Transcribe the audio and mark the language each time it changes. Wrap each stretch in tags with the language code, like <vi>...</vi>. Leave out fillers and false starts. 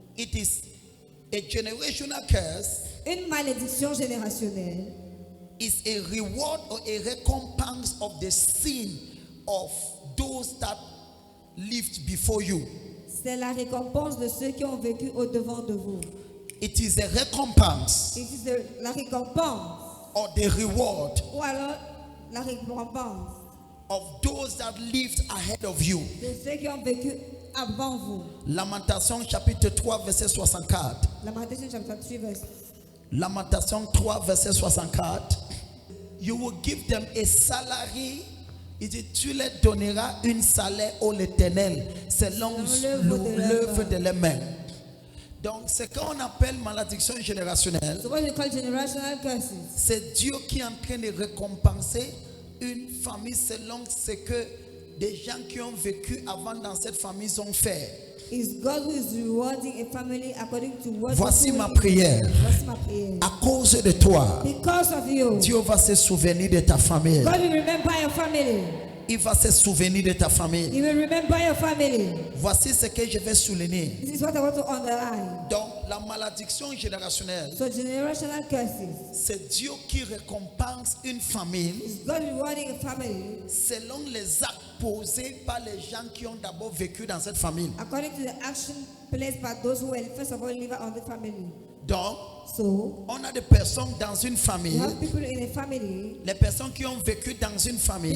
<en>It is a generational curse</en> <fr>Une malédiction générationnelle</fr> <en>is a reward or a recompense of the sin of those that lived before you.</en> <fr>c'est la récompense de ceux qui ont vécu au-devant de vous.</fr> <en>It is a recompense</en> <fr>La récompense</fr> <en>or the reward</en> <fr>ou alors la récompense</fr> <en>of those that lived ahead of you.</en> <fr>de ceux qui ont vécu avant vous. Lamentation chapitre 3 verset 64. Lamentation chapitre 3 verset. Lamentation 3 verset 64.</fr> <en>You will give them a salary.</en> <fr>Il dit, tu leur donneras une salaire au l'Éternel selon l'œuvre de leurs mains. Donc, ce qu'on appelle malédiction générationnelle,</fr> <en>So what we call generational curses.</en> <fr>c'est Dieu qui est en train de récompenser une famille selon ce que des gens qui ont vécu avant dans cette famille ont fait.</fr> <en>Is God who is rewarding a family according to what.</en> <fr>Voici ma prière. Voici ma prière. À cause de toi,</fr> <en>Because of you,</en> <fr>Dieu va se souvenir de ta famille.</fr> <en>God will remember your family.</en> <fr>Il va se souvenir de ta famille.</fr> <en>He will remember your family.</en> <fr>Voici ce que je vais souligner.</fr> <en>This is what I want to underline.</en> <fr>Donc, la malédiction générationnelle,</fr> <en>So generational curses</en> <fr>c'est Dieu qui récompense une famille</fr> <en>is God rewarding a family</en> <fr>selon les actes posés par les gens qui ont d'abord vécu dans cette famille.</fr> <en>according to the action placed by those who were first of all living on the family.</en> <fr>Donc,</fr> <en>So,</en> <fr>on a des personnes dans une</fr> <en>you</en> <fr>famille,</fr> <en>have people in a family,</en> <fr>les personnes qui ont vécu dans une famille,</fr>